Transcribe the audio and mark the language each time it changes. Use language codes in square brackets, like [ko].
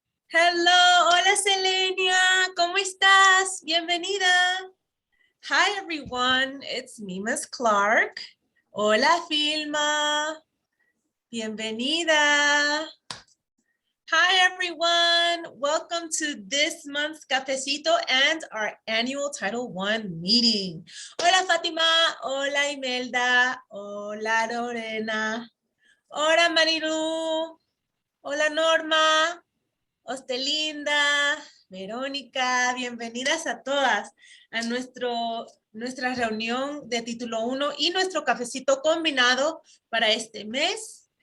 [en] Hello, [es] hola Selenia, ¿cómo estás? Bienvenida. [en] Hi everyone, it's me, Miss Clark. [es] Hola Filma. Bienvenida. [en] Hi everyone, welcome to this month's Cafecito and our annual Title I meeting. [es] Hola Fátima, hola Imelda, hola Lorena, hola Marilu, hola Norma, Ostelinda, Verónica, bienvenidas a todas a nuestra reunión de título 1 y nuestro cafecito combinado para este mes.